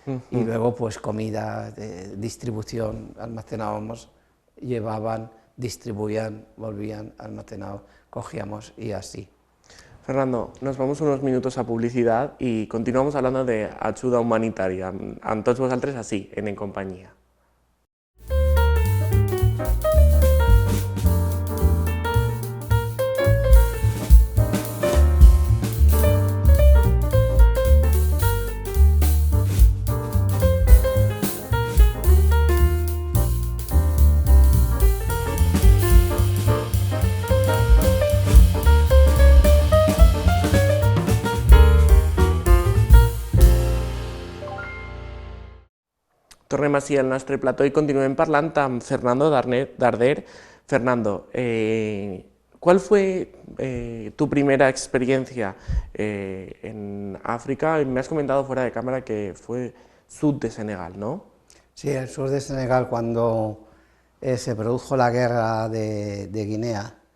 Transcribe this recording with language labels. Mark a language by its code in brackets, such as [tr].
[es] Y luego pues comida, distribución, almacenábamos, llevaban, distribuían, volvían, almacenados, cogíamos y así. Fernando, nos vamos unos minutos a publicidad y continuamos hablando de ayuda humanitaria. [ca] Amb tots vosaltres així, en Companyia. Tornem així al nostre plató i continuem parlant amb Fernando Darder. [es] Fernando, ¿cuál fue tu primera experiencia en África? Me has comentado fuera de cámara que fue sur de Senegal, ¿no? Sí, el sur de Senegal, cuando se produjo la guerra de Guinea.